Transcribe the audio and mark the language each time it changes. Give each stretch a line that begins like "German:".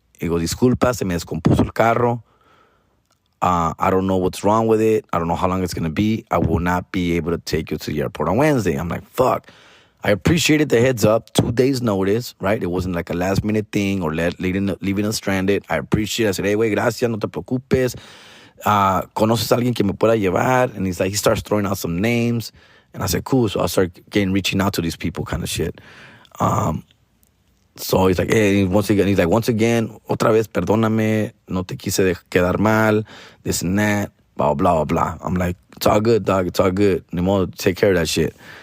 Spanish: Digo, disculpa, se me descompuso el carro.
English: I don't know what's wrong with it. I don't know how long it's going to be. I will not be able to take you to the airport on Wednesday. I'm like, fuck. I appreciated the heads up, 2 days notice, right? It wasn't like a last minute thing or leaving us stranded. I appreciate it. I said, hey,
Spanish: güey, gracias, no te preocupes. ¿Conoces a alguien que me pueda llevar?
English: And he starts throwing out some names. And I said, cool. So I start reaching out to these people kind of shit. So he's like, hey, once again,
Spanish: otra vez, perdóname, no te quise quedar mal,
English: this and that, blah, blah, blah. I'm like, it's all good, dog, it's all good.
Spanish: Ni modo,
English: take care of that shit.